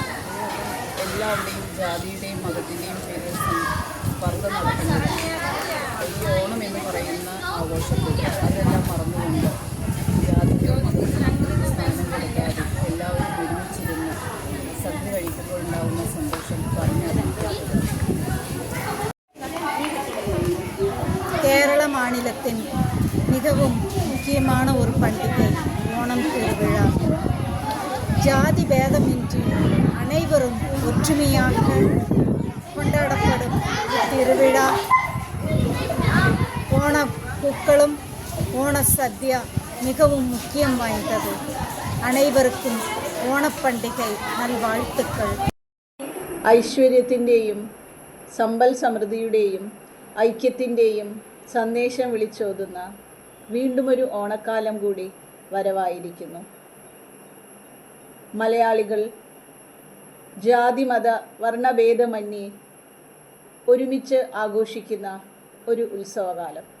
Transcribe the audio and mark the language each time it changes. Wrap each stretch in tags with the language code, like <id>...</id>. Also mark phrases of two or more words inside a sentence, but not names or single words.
<ml>എല്ലാവരുടെയും ജാതിയുടെയും മതത്തിൻ്റെയും പേരിൽ സ്പർദ്ധ നടക്കുന്നത് ഈ ഓണം എന്ന് പറയുന്ന ആഘോഷത്തിൽ അതെല്ലാം മറന്നുകൊണ്ട് ജാതിയോ മതത്തിനും സ്ഥാനം കൊടുക്കാതെ എല്ലാവരും ഒരുമിച്ചിരുന്ന് സദ്യ കഴിക്കുമ്പോൾ ഉണ്ടാകുന്ന സന്തോഷം പറഞ്ഞറിയിക്കാം.</ml> <ta>கேரள மாநிலத்தின் மிகவும் முக்கியமான ஒரு பண்டிகை ஓணம் திருவிழா. ஜாதி பேதமின்றி அனைவரும் ஒற்றுமையாக கொண்டாடப்படும் திருவிழா. ஓணப்பூக்களும் ஓண சத்யா மிகவும் முக்கியம் வாய்ந்தது. அனைவருக்கும் ஓணப்பண்டிகை நல்வாழ்த்துக்கள்.</ta> <ml>ഐശ്വര്യത്തിൻ്റെയും സമ്പൽ സമൃദ്ധിയുടെയും ഐക്യത്തിൻ്റെയും സന്ദേശം വിളിച്ചോതുന്ന വീണ്ടുമൊരു ഓണക്കാലം കൂടി വരവായിരിക്കുന്നു. മലയാളികൾ ജാതി മത വർണ്ണഭേദമന്യേ ഒരുമിച്ച് ആഘോഷിക്കുന്ന ഒരു ഉത്സവകാലം.</ml>